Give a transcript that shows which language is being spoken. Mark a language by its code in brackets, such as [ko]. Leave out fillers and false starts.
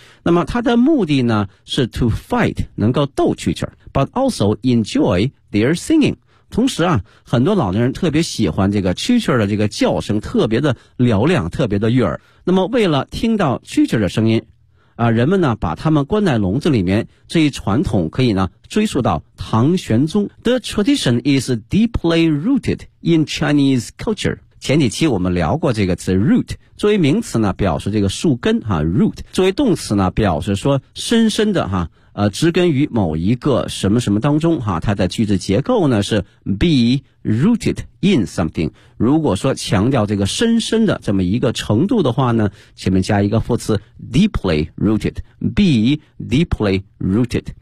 [zh] 那么它的目的呢是 [en] to fight [zh] 能够斗蛐蛐 ， [en] but also enjoy their singing。 [zh] 同时啊，很多老年人特别喜欢这个蛐蛐的这个叫声，特别的嘹亮，特别的悦耳。那么为了听到蛐蛐的声音啊，人们呢把他们关在笼子里面，这一传统可以呢追溯到唐玄宗。 [en] The tradition is deeply rooted in Chinese culture。 [zh] 前几期我们聊过这个词 root， 作为名词呢表示这个树根哈、啊、root， 作为动词呢表示说深深的哈、啊、植根于某一个什么什么当中哈、啊。它的句子结构呢是 be rooted in something。如果说强调这个深深的这么一个程度的话呢，前面加一个副词 deeply rooted，be deeply rooted。